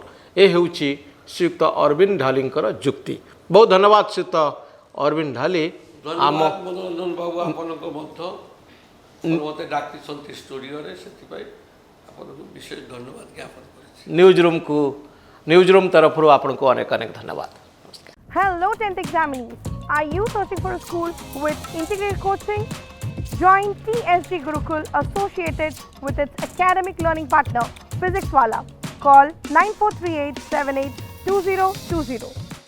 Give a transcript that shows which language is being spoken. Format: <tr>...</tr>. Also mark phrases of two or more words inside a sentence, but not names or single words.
<or>ଏ ହେଉଛି ଶ୍ରୀଯୁକ୍ତ ଅରବିନ୍ଦ ଢାଲିଙ୍କର ଯୁକ୍ତି। ବହୁତ ଧନ୍ୟବାଦ ଶ୍ରୀଯୁକ୍ତ ଅରବିନ୍ଦ ଢାଲି। ଧନ୍ୟବାଦ ମନୋରଞ୍ଜନ ବାବୁ, ଆପଣଙ୍କ ମଧ୍ୟ ମୋତେ ଡାକିଛନ୍ତି ଷ୍ଟୁଡ଼ିଓରେ, ସେଥିପାଇଁ ଆପଣଙ୍କୁ ବିଶେଷ ଧନ୍ୟବାଦ ଜ୍ଞାପନ କରିଛି। ନ୍ୟୁଜ୍ ରୁମ୍ ତରଫରୁ ଆପଣଙ୍କୁ ଅନେକ ଅନେକ ଧନ୍ୟବାଦ।</or> <en>Hello 10th examinees. Are you searching for a school with integrated coaching? Join TSG Gurukul associated with its academic learning partner, Physics Wala. Call 9438 782020.</en>